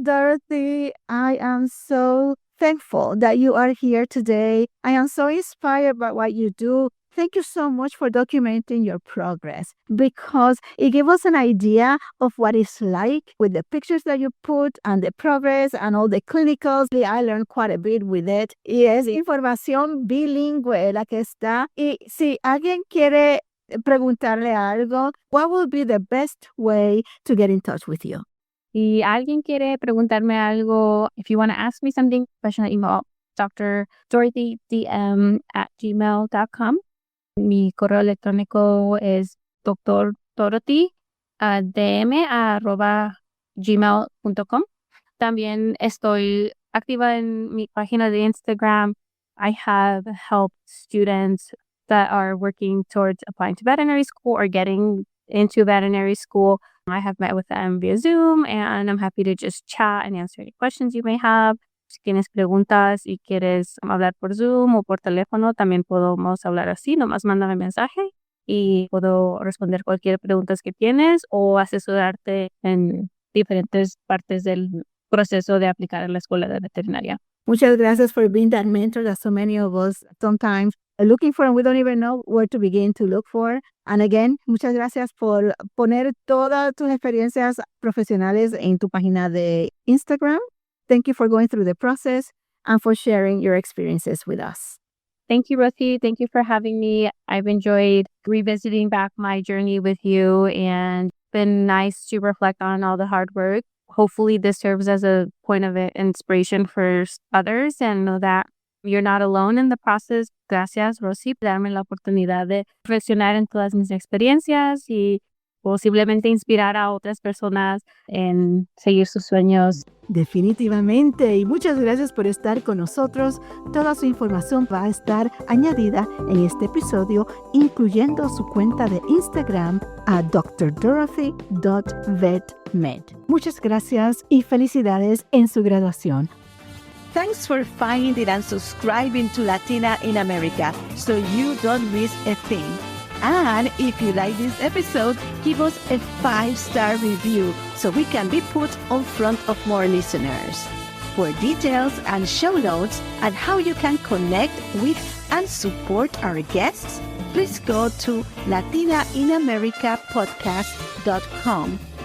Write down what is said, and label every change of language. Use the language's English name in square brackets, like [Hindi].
[English] Dorothy, I am so thankful that you are here today. I am so inspired by what you do. Thank you so much for documenting your progress, because it gave us an idea of what it's like with the pictures that you put and the progress and all the clinicals. I learned quite a bit with it. [Spanish] Y es información bilingüe la que está. Y si alguien quiere preguntarle algo, [English] what will be the best way to get in touch with you? [Spanish] Si alguien quiere preguntarme algo, [English] if you want to ask me something, personal email, drdm@gmail.com. [Spanish] Mi correo electrónico es dm@gmail.com. También estoy activa en mi página de Instagram. [English] I have helped students that are working towards applying to veterinary school or getting into veterinary school. I have met with them via Zoom, and I'm happy to just chat and answer any questions you may have. [Spanish] Si tienes preguntas y quieres hablar por Zoom o por teléfono, también podemos hablar así. Nomás mándame mensaje y puedo responder cualquier pregunta que tienes o asesorarte en diferentes partes del proceso de aplicar a la escuela de veterinaria. Muchas gracias [English] for being that mentor that so many of us sometimes are looking for, and we don't even know where to begin to look for. And again, [Spanish] muchas gracias por poner todas tus experiencias profesionales en tu página de Instagram. [English] Thank you for going through the process and for sharing your experiences with us. Thank you, Rosie. Thank you for having me. I've enjoyed revisiting back my journey with you and been nice to reflect on all the hard work. Hopefully this serves as a point of inspiration for others and know that you're not alone in the process. [Spanish] Gracias, Rosie, por darme la oportunidad de reflexionar en todas mis experiencias y posiblemente inspirar a otras personas en seguir sus sueños. Definitivamente, y muchas gracias por estar con nosotros. Toda su información va a estar añadida en este episodio, incluyendo su cuenta de Instagram a drdorothy.vetmed. Muchas gracias y felicidades en su graduación. [English] Thanks for finding and subscribing to Latina in America so you don't miss a thing. And if you like this episode, give us a 5-star review so we can be put on front of more listeners. For details and show notes and how you can connect with and support our guests, please go to latinainamericapodcast.com.